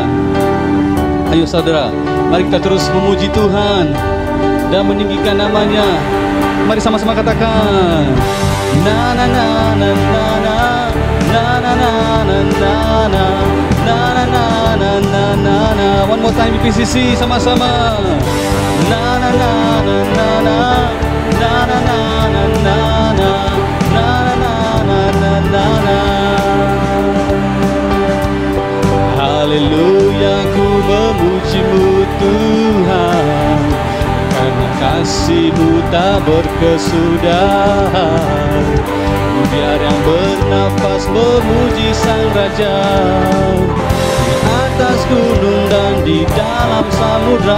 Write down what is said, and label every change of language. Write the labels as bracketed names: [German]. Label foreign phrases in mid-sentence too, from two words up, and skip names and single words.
[Indonesian] Ayo saudara, mari kita terus memuji Tuhan dan meninggikan namanya. Mari sama-sama katakan, na na na na na na na na na na na na na na na na na na. [English] One more time PCC sama-sama. Na na na na na na na na na na na na na na na na. [Indonesian] Haleluya, ku memuji-Mu Tuhan, karena kasih-Mu tak berkesudahan. Biar yang bernafas memuji Sang Raja, di atas gunung dan di dalam samudra.